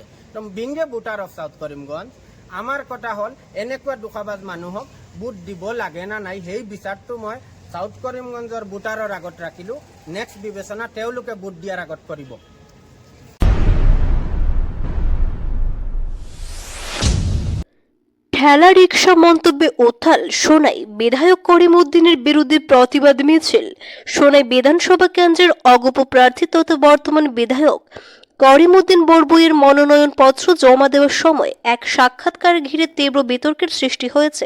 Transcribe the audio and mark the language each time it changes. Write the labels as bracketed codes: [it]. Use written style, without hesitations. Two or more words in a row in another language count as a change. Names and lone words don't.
[as] তো [en] being a voter of South Karimganj, [as] আমাৰ কথা হ'ল এনেকুৱা দুখাবাজ মানুহক ভোট দিব লাগে না নাই, সেই বিচাৰটো মই সাউথ করিমগঞ্জৰ ভোটাৰৰ আগত ৰাখিলোঁ। নেক্সট বিবেচনা তেওঁলোকে ভোট দিয়াৰ আগত কৰিব। [bn] ঠেলা রিকশা মন্তব্যে উত্থাল সোনাই বিধায়ক করিম উদ্দিনের বিরুদ্ধে প্রতিবাদ মিছিল। সোনাই বিধানসভা কেন্দ্রের অগপ প্রার্থী তথা বর্তমান বিধায়ক করিম উদ্দিন বড়বইয়ের মনোনয়ন পত্র জমা দেওয়ার সময় এক সাক্ষাৎকার ঘিরে তীব্র বিতর্কের সৃষ্টি হয়েছে।